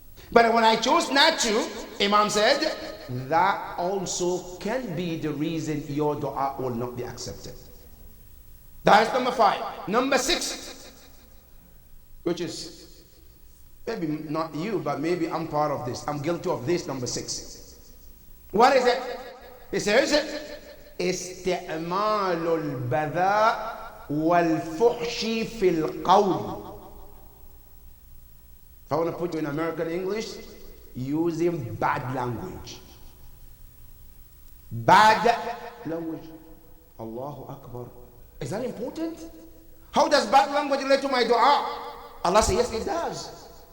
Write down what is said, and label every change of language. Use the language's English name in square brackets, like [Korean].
[English] But when I chose not to, Imam said, that also can be the reason your dua will not be accepted. That is number 5. Number 6. which is maybe not you, but maybe I'm part of this. I'm guilty of this, number 6. What is it? [Arabic] He says, استعمال البذاء والفحش في القول. [English] If I want to put you in American English, using bad language. Bad language. Allahu Akbar. Is that important? How does bad language relate to my dua? Allah says, yes, it does.